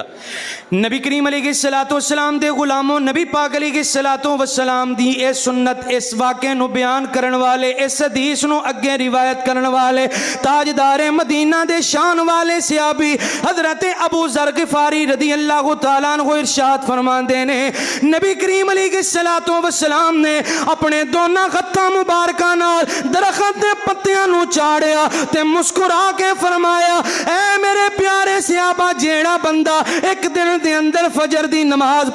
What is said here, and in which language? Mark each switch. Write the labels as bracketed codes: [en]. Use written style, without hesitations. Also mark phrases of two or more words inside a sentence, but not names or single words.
[pa] نبی کریم [ar] عليه الصلاة والسلام [pa] دے غلاموں، نبی پاک [ar] عليه الصلاة والسلام [pa] دی اے سنت، اس واقعے نوں بیان کرن والے، اس حدیث نوں اگے روایت کرن والے تاجدارے مدینہ دے شان والے صحابی حضرت ابو ذر غفاری [ar] رضي الله تعالى عنه [pa] ارشاد فرماندے نے، نبی کریم [ar] عليه الصلاة والسلام [pa] نے اپنے دونوں ہتھاں مبارکاں نال درخت دے پتیاں نوں چاڑیا تے مسکرا کے فرمایا، اے میرے پیارے صحابہ، جیہڑا بندہ ایک دن دے اندر فجر دی نماز